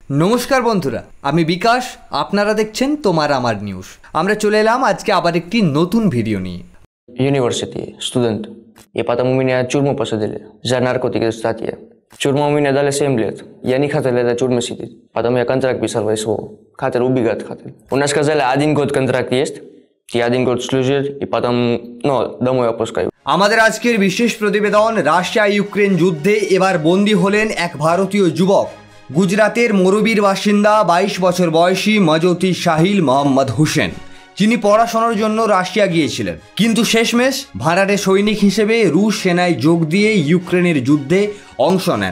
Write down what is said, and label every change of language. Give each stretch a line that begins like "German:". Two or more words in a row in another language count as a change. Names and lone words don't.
Bangla: নমস্কার বন্ধুরা, আমি বিকাশ। আপনারা দেখছেন তোমার আমার নিউজ। আমরা চলে এলাম আজকে আবার একটি নতুন ভিডিও নিয়ে।
English: University, student.
Russian: И потому меня в тюрьму посадили за наркотики статьи. Тюрьму мне дали 7 лет. Я не хотел этой тюрьмы сидеть. Потом я контракт писал в СВО. Хотел убегать, хотел. У нас сказали, 1 год контракт есть. Ты 1 год служишь, и потом, домой опускаю.
Bangla: আমাদের আজকের বিশেষ প্রতিবেদন, রাশিয়া ইউক্রেন যুদ্ধে এবার বন্দী হলেন এক ভারতীয় যুবক। গুজরাতের মোরবির বাসিন্দা 22 বছর বয়সী মজৌতি শাহিল মোহাম্মদ হুসেন, যিনি পড়াশোনার জন্য রাশিয়া গিয়েছিলেন, কিন্তু শেষমেশ ভাড়াটে সৈনিক হিসেবে রুশ সেনায় যোগ দিয়ে ইউক্রেনের যুদ্ধে অংশ নেন।